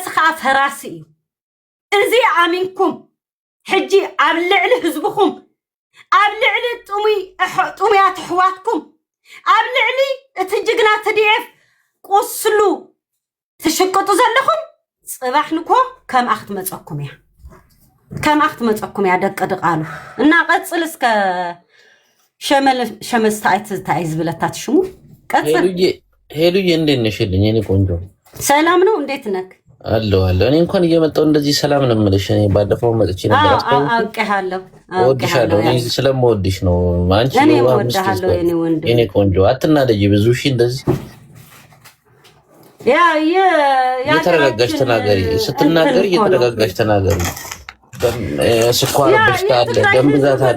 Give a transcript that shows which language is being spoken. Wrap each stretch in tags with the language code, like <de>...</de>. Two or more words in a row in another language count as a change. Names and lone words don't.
<ti>ከዓ ፈራሲ እዩ እዚ ኣሚንኩም ሕጂ ኣብ ልዕሊ ህዝብኹም ኣብ ልዕሊ ጡሙያት ኣሕዋትኩም ኣብ ልዕሊ እቲ ጅግና ትዲኤፍ ቁስሉ ትሽቅጡ ዘለኹም ፅባሕ ንኮ ከምኣ ክትመፀኩም እያ ከምኣ ክትመፀኩም እያ ደቀ ድቃሉ እና ቀፅል እስከ ሸመስታኣይ ዝብለታ ትሽሙ ቀፅል</ti> <am>ሄሉዬ እንዴት ነሽልኝ የኔ ቆንጆ ሰላም ነው እንዴት ነክ አለው እኔ እንኳን እየመጣሁ እንደዚህ ሰላም ነው የምልሽ እኔ ባለፈው መጥቼ ነበር አውቄሃለሁ እኔ ስለምወድሽ ነው አንቺ ነው ወዳሃለሁ የኔ ቆንጆ አትናደጂ ብዙ ሺ እንደዚህ የተረጋጋሽ ተናገሪ ስትናገሪ የተረጋጋሽ ተናገሪ ስኳር በሽታ አለ ደም ብዛት አለ</am>